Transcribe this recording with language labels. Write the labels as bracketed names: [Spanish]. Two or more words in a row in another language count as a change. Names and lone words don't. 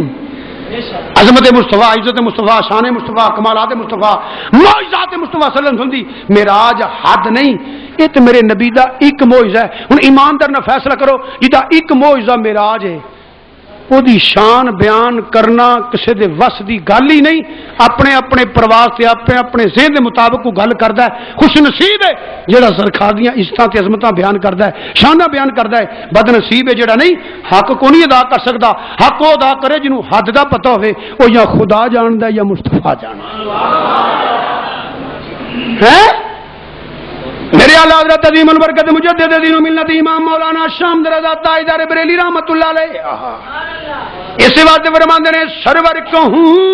[Punjabi] عظمت مصطفیٰ عزت مصطفیٰ شان مصطفیٰ کمالات مصطفیٰ معجزات مصطفیٰ صلی اللہ علیہ وسلم دی معراج حد نہیں. یہ تو میرے نبی دا ایک معجزہ ہے. ہن ایماندار نہ فیصلہ کرو جدا ایک معجزہ معراج ہے وہ دی شان بیان کرنا کسی دے وس دی گل ہی نہیں. اپنے اپنے پرواز سے اپنے ذہن دے مطابق کو گل کردا ہے. خوش نصیب ہے جڑا سرکار دیاں عزتاں تے عظمتاں بیان کردا ہے شاناں بیان کردا ہے. بد نصیب ہے جڑا نہیں حق کو نہیں ادا کر سکدا. حق وہ ادا کرے جنوں حد دا پتہ ہوے وہ یا خدا جاندا ہے یا مصطفیٰ جاندا ہے. میرے اعلی حضرت عظیم البرکت مجدد دین و ملت امام مولانا شام رضا تاجدار بریلی رحمت اللہ علیہ اس واسطے فرماندے نے سرور کہوں